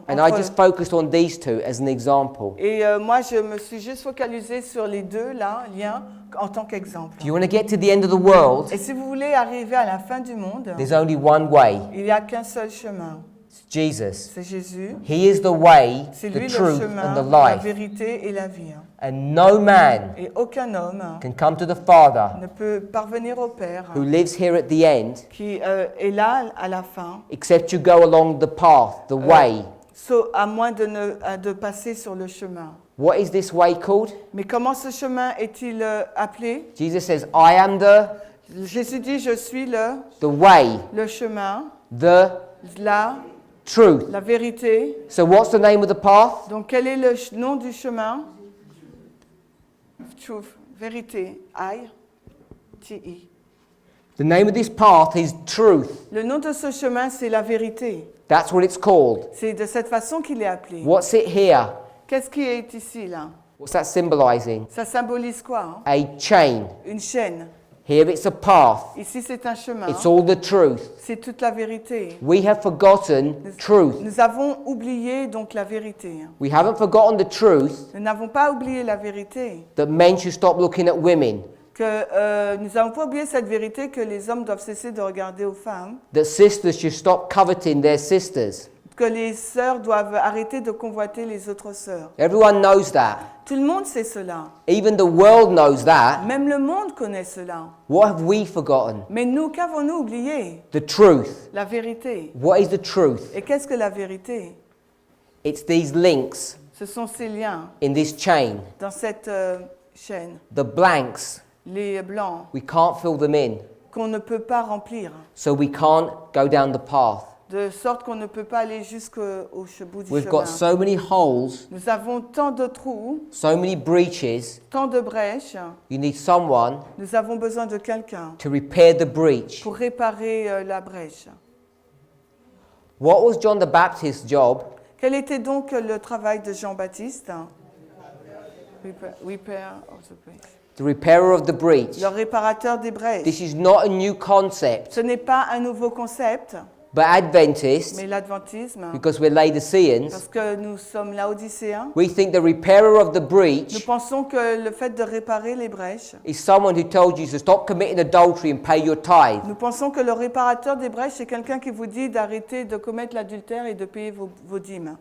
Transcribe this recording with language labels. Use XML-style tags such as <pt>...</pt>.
<en>And I just focused on these two as an example.</en> <fr>Et moi, je me suis juste focalisée sur les deux là, liens en tant qu'exemple.</fr> <en>If you want to get to the end of the world,</en> <fr>Et si vous voulez arriver à la fin du monde,</fr> <en>there's only one way.</en> <fr>il n'y a qu'un seul chemin.</fr> <en>It's Jesus.</en> <fr>C'est Jésus.</fr> <en>He is the way,</en> <fr>C'est</fr> <en>the</en> <fr>lui le</fr> <en>truth,</en> <fr>chemin,</fr> <en>and the</en> <fr>la</fr> <en>life.</en> <fr>vérité et la vie.</fr> <en>And no man</en> <fr>Et aucun homme</fr> <en>can come to the Father</en> <fr>ne peut parvenir au Père</fr> <en>who lives here at the end</en> <fr>qui est là à la fin,</fr> <en>except you go along the path, the way.</en> <fr>à moins de passer sur le chemin.</fr> <en>What is this way called?</en> <fr>Mais comment ce chemin est-il appelé?</fr> <en>Jesus says, I am</en> <fr>Jésus dit, je suis</fr> <en>the way,</en> <fr>le chemin,</fr> <en>the truth.</en> <fr>la vérité.</fr> <en>So what's the name of the path?</en> <fr>Donc quel est le nom du chemin?</fr> <en>Truth, vérité, I-T-I. The name of this path is truth.</en> <fr>Le nom de ce chemin, c'est la vérité.</fr> <en>That's what it's called.</en> <fr>C'est de cette façon qu'il est appelé.</fr> <en>What's it here?</en> <fr>Qu'est-ce qui est ici, là?</fr> <en>What's that symbolizing?</en> <fr>Ça symbolise quoi, hein?</fr> <en>A chain.</en> <fr>Une chaîne.</fr> <en>Here it's a path.</en> <fr>Ici, c'est un chemin.</fr> <en>It's all the truth.</en> <fr>C'est toute la vérité.</fr> <en>We have forgotten truth.</en> <fr>Nous avons oublié donc la vérité.</fr> <en>We haven't forgotten the truth</en> <fr>Nous n'avons pas oublié la vérité.</fr> <en>that men should stop looking at women,</en> <fr>Nous n'avons pas oublié cette vérité que les hommes doivent cesser de regarder aux femmes,</fr> <en>that sisters should stop coveting their sisters.</en> <fr>que les sœurs doivent arrêter de convoiter les autres sœurs.</fr> <en>Everyone knows that.</en> <fr>Tout le monde sait cela.</fr> <en>Even the world knows that.</en> <fr>Même le monde connaît cela.</fr> <en>What have we forgotten?</en> <fr>Mais nous, qu'avons-nous oublié?</fr> <en>The truth.</en> <fr>La vérité.</fr> <en>What is the truth?</en> <fr>Et qu'est-ce que la vérité?</fr> <en>It's these links</en> <fr>Ce sont ces liens</fr> <en>in this chain.</en> <fr>dans cette chaîne.</fr> <en>The blanks,</en> <fr>Les blancs</fr> <en>we can't fill them in.</en> <fr>qu'on ne peut pas remplir.</fr> <en>So we can't go down the path.</en> <fr>De sorte qu'on ne peut pas aller jusqu'au bout du</fr> <en>We've</en> <fr>chemin.</fr> <en>got so many holes,</en> <fr>Nous avons tant de trous,</fr> <en>so many breaches.</en> <fr>tant de brèches.</fr> <en>You need someone</en> <fr>Nous avons besoin de quelqu'un</fr> <en>to repair the breach.</en> <fr>pour réparer la brèche.</fr> <en>What was John the Baptist's job?</en> <fr>Quel était donc le travail de Jean-Baptiste?</fr> <en>Repair of the breach. The repairer of the breach.</en> <fr>Le réparateur des brèches.</fr> <en>This is not a new concept,</en> <fr>Ce n'est pas un nouveau concept,</fr> <en>but Adventists,</en> <fr>mais l'adventisme,</fr> <en>because we're Laodiceans,</en> <fr>parce que nous sommes laodicéens,</fr> <en>we think the repairer of the</en> <fr>nous</fr> <en>breach</en> <fr>pensons que le fait de réparer les brèches,</fr> <en>is someone who told you to stop committing adultery and pay your tithe.</en> <fr>nous pensons que le réparateur des brèches, c'est quelqu'un qui vous dit d'arrêter de commettre l'adultère et de payer vos dîmes.</fr>